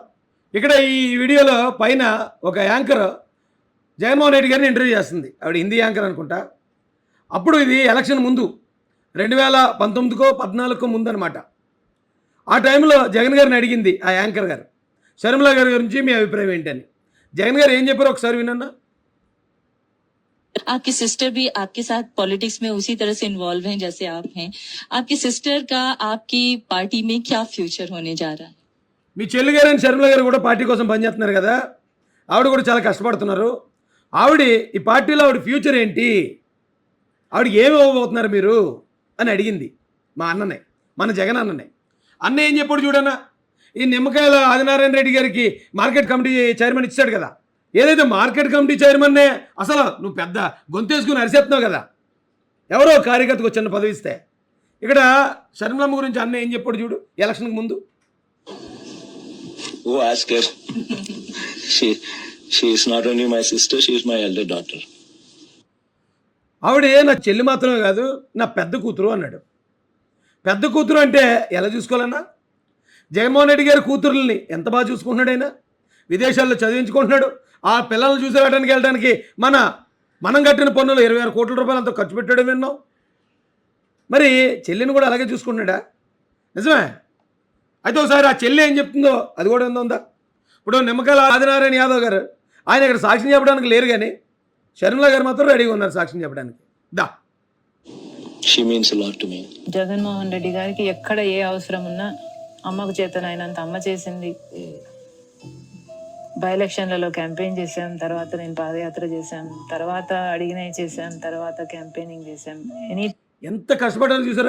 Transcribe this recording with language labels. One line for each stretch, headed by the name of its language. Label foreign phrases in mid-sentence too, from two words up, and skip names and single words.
Telugu: ఇక్కడ ఈ వీడియోలో పైన ఒక యాంకర్ జగన్మోహన్ రెడ్డి గారిని ఇంటర్వ్యూ చేస్తుంది. ఆవిడ హిందీ యాంకర్ అనుకుంటా. అప్పుడు ఇది ఎలక్షన్ ముందు 2019కో 14కో ముందు అనమాట. ఆ టైంలో జగన్ గారిని అడిగింది ఆ యాంకర్ గారు, శర్మిల గారి గురించి మీ అభిప్రాయం ఏంటని. జగన్ గారు ఏం చెప్పారో ఒకసారి వినన్నా.
Hindi: आपकी सिस्टर भी आपके साथ पॉलिटिक्स में उसी तरह से इन्वॉल्व हैं जैसे आप हैं. आपकी सिस्टर का आपकी पार्टी में क्या फ्यूचर होने जा रहा है?
Telugu: మీ చెల్లి గారు అని శర్మిల గారు కూడా పార్టీ కోసం పనిచేస్తున్నారు కదా, ఆవిడ కూడా చాలా కష్టపడుతున్నారు. ఆవిడ ఈ పార్టీలో ఆవిడ ఫ్యూచర్ ఏంటి, ఆవిడకి ఏమి ఇవ్వబోతున్నారు మీరు అని అడిగింది మా అన్ననే, మన జగన్ అన్ననే. అన్న ఏం చెప్పాడు చూడన్నా, ఈ నిమ్మకాయల ఆదినారాయణ రెడ్డి గారికి
English: market committee chairman
Telugu: ఇచ్చాడు కదా. ఏదైతే
English: market committee chairman
Telugu: అసలు నువ్వు పెద్ద గొంతేసుకుని అరిసేస్తున్నావు కదా, ఎవరో కార్యకర్తకు చిన్న పదవి ఇస్తే. ఇక్కడ శర్మిలమ్మ గురించి అన్న ఏం చెప్పాడు చూడు ఎలక్షన్కి ముందు.
English: She is not only my sister, she is my elder daughter.
Telugu: ఆవిడే నా చెల్లి మాత్రమే కాదు, నా పెద్ద కూతురు అన్నాడు. పెద్ద కూతురు అంటే ఎలా చూసుకోవాలన్నా? జగన్మోహన్ రెడ్డి గారి కూతురుల్ని ఎంత బాగా చూసుకుంటున్నాడు ఆయన. విదేశాల్లో చదివించుకుంటున్నాడు. ఆ పిల్లల్ని చూసి వెళ్ళడానికి మనం కట్టిన పన్నులు 26 కోట్ల రూపాయలు అంతా ఖర్చు పెట్టాడు విన్నాం. మరి చెల్లిని కూడా అలాగే చూసుకున్నాడా? నిజమే. అయితే ఒకసారి ఆ చెల్లి ఏం చెప్తుందో అది కూడా ఉందా? ఇప్పుడు నిమ్మకాయల ఆదినారాయణ యాదవ్ గారు ఆయన ఇక్కడ సాక్ష్యం చెప్పడానికి లేరు, కానీ షర్మిల గారు మాత్రం రెడీగా ఉన్నారు సాక్ష్యం చెప్పడానికి. దా
English: She means a lot to me.
Telugu: జగన్మోహన్ రెడ్డి గారికి ఎక్కడ ఏ అవసరం ఉన్నా అమ్మకు చేతనైనంత అమ్మ చేసింది. బై ఎలక్షన్లలో క్యాంపెయిన్ చేశాం, తర్వాత నేను పాదయాత్ర చేశాం, తర్వాత అడిగినవి చేశాం, తర్వాత క్యాంపెయినింగ్ చేశాం. ఎంత కష్టపడ్డారో చూసారా?